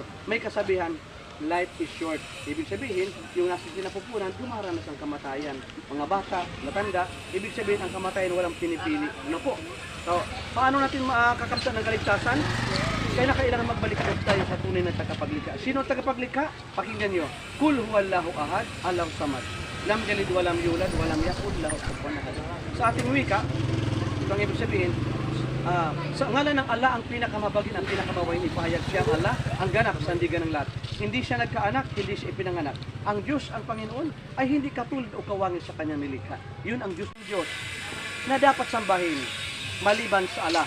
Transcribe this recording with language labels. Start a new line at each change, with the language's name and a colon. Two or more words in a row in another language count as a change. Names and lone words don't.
Filipino: May kasabihan,
English: life is short.
Filipino: Ibig sabihin, yung nasa sinapupunan, dumaranas ng kamatayan. Mga bata, matanda, ibig sabihin, ang kamatayan walang pinipili. Ano po? So, paano natin makakamtan ng kaligtasan? Kaya na kailangan magbalik tayo sa tunay na tagapaglikha. Sino ang tagapaglikha? Pakinggan nyo.
Arabic: قل هو الله أحد الله الصمد لم يلد ولم يولد ولم يكن له كفوا أحد.
Filipino: Sa ating wika, ito ang ibig sabihin, sa ngalan ng Allah, ang pinakamabagin, ang pinakamawain ipahayag siya ang Allah, ang ganap, sandigan ng lahat. Hindi siya nagkaanak, hindi siya ipinanganak. Ang Diyos, ang Panginoon, ay hindi katulad o kawangin sa kanyang nilikha. Yun ang Diyos ng Diyos na dapat sambahin maliban sa Allah.